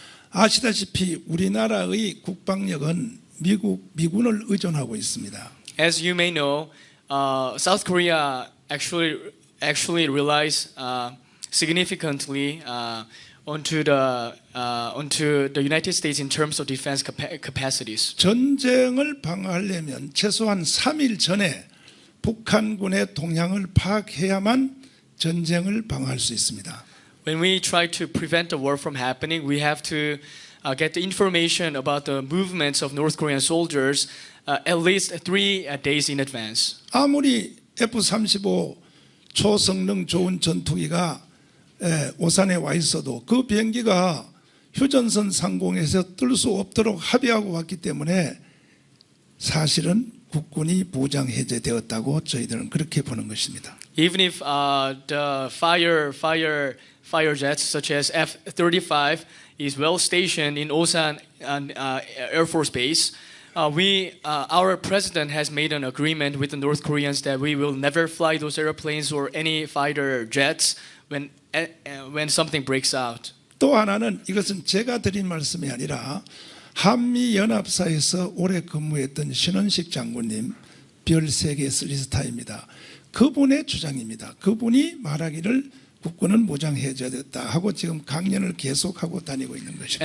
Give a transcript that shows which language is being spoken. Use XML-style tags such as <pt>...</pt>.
<ko>아시다시피 우리나라의 국방력은 미군을 의존하고 있습니다.</ko> <en>As you may know, South Korea actually relies significantly onto the United States in terms of defense capacities.</en> <ko>전쟁을 방어하려면 최소한 3일 전에 북한군의 동향을 파악해야만 전쟁을 방어할 수 있습니다.</ko> <en>When we try to prevent the war from happening, we have to get the information about the movements of North Korean soldiers at least 3 days in advance.</en> <ko>아무리 F-35 초성능 좋은 전투기가 오산에 와 있어도 그 비행기가 휴전선 상공에서 뜰 수 없도록 합의하고 왔기 때문에 사실은 국군이 부장 해제되었다고 저희들은 그렇게 보는 것입니다.</ko> <en>Even if the fighter jets such as F-35 is well stationed in Osan Air Force Base, our president has made an agreement with the North Koreans that we will never fly those airplanes or any fighter jets when something breaks out.</en> <ko>또 하나는 이것은 제가 드린 말씀이 아니라 한미연합사에서 오래 근무했던 신원식 장군님 별 3개 리스타입니다. 그분의 주장입니다. 그분이 말하기를 국군은 무장해제됐다 하고 지금 강연을 계속하고 다니고 있는 것입니다.</ko>